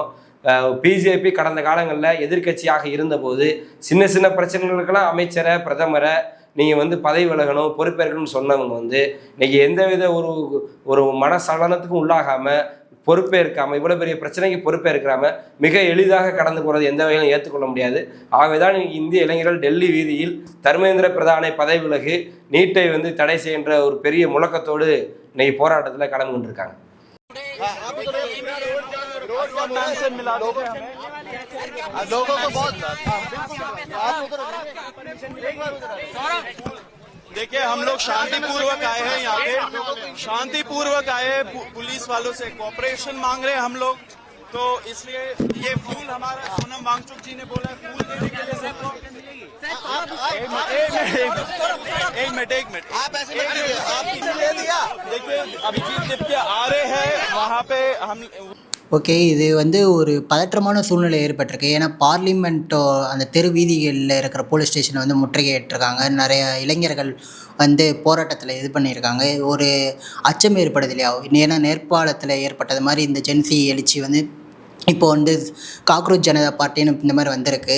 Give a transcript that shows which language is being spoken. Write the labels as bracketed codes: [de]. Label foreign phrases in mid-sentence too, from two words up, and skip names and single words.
[ta] பிஜேபி கடந்த காலங்களில் எதிர்கட்சியாக இருந்தபோது சின்ன சின்ன பிரச்சனைகளுக்கெல்லாம் அமைச்சரை பிரதமரை நீங்கள் வந்து பதவி விலகணும் பொறுப்பேற்கணும்னு சொன்னவங்க வந்து இன்னைக்கு எந்தவித ஒரு மனசலனத்துக்கும் உள்ளாகாமல் பொறுப்பேற்காமல் இவ்வளோ பெரிய பிரச்சனைக்கு பொறுப்பேற்காம மிக எளிதாக கடந்து போகிறது எந்த வகையிலும் ஏற்றுக்கொள்ள முடியாது. ஆகவேதான் இந்திய இளைஞர்கள் டெல்லி வீதியில் தர்மேந்திர பிரதானை பதவி விலகு, நீட்டை வந்து தடை செய்கின்ற ஒரு பெரிய முழக்கத்தோடு இன்னைக்கு போராட்டத்தில் கலந்து கொண்டிருக்காங்க. [hi] देखिए हम लोग शांतिपूर्वक आए हैं, यहाँ पे शांतिपूर्वक आए, पुलिस वालों से कोऑपरेशन मांग रहे हैं हम लोग, तो इसलिए ये फूल हमारा सोनम वांगचुक जी ने बोला है फूल देने के लिए सबको। एक मिनट देखिए अभिजीत दिप्ते आ रहे हैं वहाँ पे हम [ta] ஓகே, இது வந்து ஒரு பதற்றமான சூழ்நிலை ஏற்பட்டிருக்கு. ஏன்னா பார்லிமெண்ட்டோ அந்த தெரு வீதிகளில் இருக்கிற [en] police station [ta] வந்து முற்றுகையிட்டிருக்காங்க. நிறைய இளைஞர்கள் வந்து போராட்டத்தில் இது பண்ணியிருக்காங்க. ஒரு அச்சம் ஏற்படுது இல்லையா? ஏன்னா நேபாளத்தில் ஏற்பட்டது மாதிரி இந்த ஜென்சி எழுச்சி வந்து இப்போ வந்து காக்ரோச் ஜனதா பார்ட்டின்னு இந்த மாதிரி வந்திருக்கு.